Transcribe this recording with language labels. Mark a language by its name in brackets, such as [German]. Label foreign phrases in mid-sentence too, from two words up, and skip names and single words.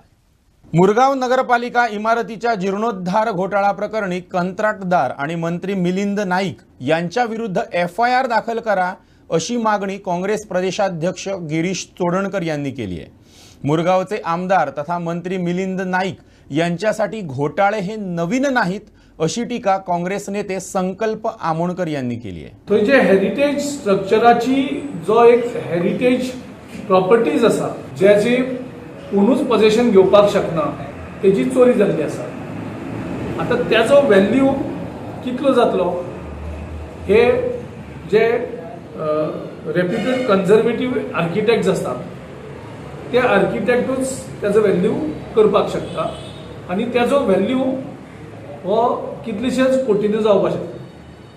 [Marathi] मुरगाव नगरपालिका इमारतीच्या जीर्णोद्धार घोटाळा प्रकरणी कंत्राटदार आणि मंत्री मिलिंद नाईक यांच्या विरुद्ध FIR दाखल करा अशी मागणी काँग्रेस प्रदेशाध्यक्ष गिरीश चोडणकर यांनी केली आहे. मुरगावचे आमदार तथा मंत्री मिलिंद नाईक यांच्यासाठी घोटाळे हे नवीन नाहीत अशी टीका काँग्रेस नेते संकल्प आमोणकर यांनी केली आहे. [Konkani] थंय जे हेरिटेज स्ट्रक्चराची जो एक [English] heritage properties [Konkani] आसा ज्याची कोणूच पोजेशन घेवपाक शकना तेजी चोरी जाल्ली आसा. आता त्याचो व्हॅल्यू कितलो जातलो हे जे [English] reputed conservative architects [Konkani] असतात ते आर्किटेक्टूच त्याचो व्हॅल्यू करपाक शकता आणि त्याचो व्हॅल्यू हो कितलेशेच कोटींनी जावपाक शकता.